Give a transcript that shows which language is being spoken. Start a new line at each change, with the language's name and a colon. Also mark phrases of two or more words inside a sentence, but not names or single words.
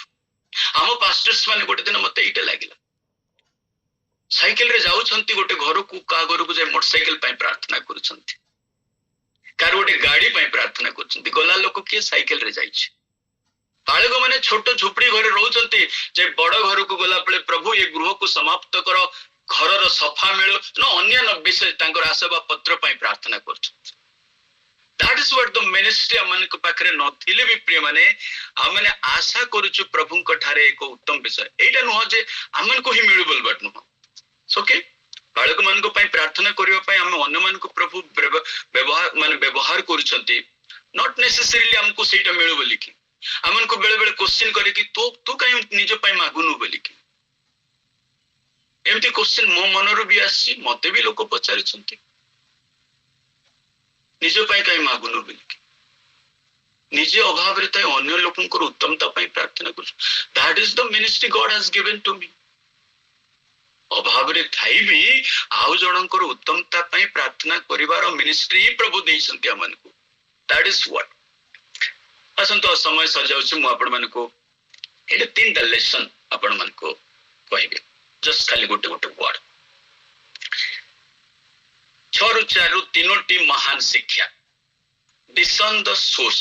Odia: ଆମ ପାଷ୍ଟର୍ସ ମାନେ ଗୋଟେ ଦିନ ମତେ ଏଇଟା ଲାଗିଲା, ସାଇକେଲରେ ଯାଉଛନ୍ତି ଗୋଟେ ଘରକୁ, କାହା ଘରକୁ ଯାଇ ମୋଟରସାଇକେଲ ପାଇଁ ପ୍ରାର୍ଥନା କରୁଛନ୍ତି, କାହାର ଗୋଟେ ଗାଡି ପାଇଁ ପ୍ରାର୍ଥନା କରୁଛନ୍ତି। ଗଲା ଲୋକ କିଏ? ସାଇକେଲରେ ଯାଇଛି। ବାଳକ ମାନେ ଛୋଟ ଝୁପଡି ଘରେ ରହୁଛନ୍ତି, ଯେ ବଡ ଘରକୁ ଗଲା ବେଳେ ପ୍ରଭୁ ଏ ଗୃହକୁ ସମାପ୍ତ କର, ଘରର ସଫା ମିଳୁ, ଅନ୍ୟାନ୍ୟ ବିଷୟ ତାଙ୍କର ଆସବା ପତ୍ର ପାଇଁ ପ୍ରାର୍ଥନା କରୁଛନ୍ତି।
English: That is what the ministry
Odia: ଆମମାନଙ୍କ ପାଖରେ ନଥିଲେ ବି ପ୍ରିୟମାନେ ଆମେ ଆଶା କରୁଛୁ ପ୍ରଭୁଙ୍କ ଠାରେ ଏକ ଉତ୍ତମ ବିଷୟ। ଏଇଟା ନୁହଁ ଯେ ଆମମାନଙ୍କୁ ହିଁ ମିଳୁ ବୋଲି ବାଟ ନୁହଁ। ଓକେ, ବାଳକ ମାନଙ୍କ ପାଇଁ ପ୍ରାର୍ଥନା କରିବା ପାଇଁ ଆମେ ଅନ୍ୟମାନଙ୍କୁ ପ୍ରଭୁ ବ୍ୟବହାର କରୁଛନ୍ତି,
English: not necessarily
Odia: ଆମକୁ ସେଇଟା ମିଳୁ ବୋଲିକି। ଆମମାନଙ୍କୁ ବେଳେ ବେଳେ କ୍ୱେଶ୍ଚିନ୍ କରିକି ତୁ କାହିଁ ନିଜ ପାଇଁ ମାଗୁନୁ ବୋଲିକି, ଏମିତି କ୍ୱେଶ୍ଚିନ୍ ମୋ ମନରୁ ବି ଆସିଛି, ମତେ ବି ଲୋକ ପଚାରିଛନ୍ତି ନିଜ ପାଇଁ କାହିଁ ମାଗୁନୁ ବୋଲିକି। ନିଜେ ଅଭାବରେ ଥାଏ, ଅନ୍ୟ ଲୋକଙ୍କର ଉତ୍ତମତା ପାଇଁ ପ୍ରାର୍ଥନା କରୁଛୁ।
English: That is the ministry God has given to me.
Odia: ଅଭାବରେ ଥାଇ ବି ଆଉ ଜଣଙ୍କର ଉତ୍ତମତା ପାଇଁ ପ୍ରାର୍ଥନା କରିବାର ମିନିଷ୍ଟ୍ରି ପ୍ରଭୁ ଦେଇଛନ୍ତି ଆମମାନଙ୍କୁ।
English: That is what.
Odia: ଆସନ୍ତୁ, ସମୟ ସରିଯାଉଛି, ମୁଁ ଆପଣମାନଙ୍କୁ ଏଇଟା 3ଟା ଲେସନ ଆପଣମାନଙ୍କୁ କହିବି, ଜଷ୍ଟ ଖାଲି ଗୋଟେ ୱାର୍ଡ। 6ରୁ 4ରୁ 3ଟି ମହାନ ଶିକ୍ଷା। ଡିସନ୍ ଦ ସୋର୍ସ।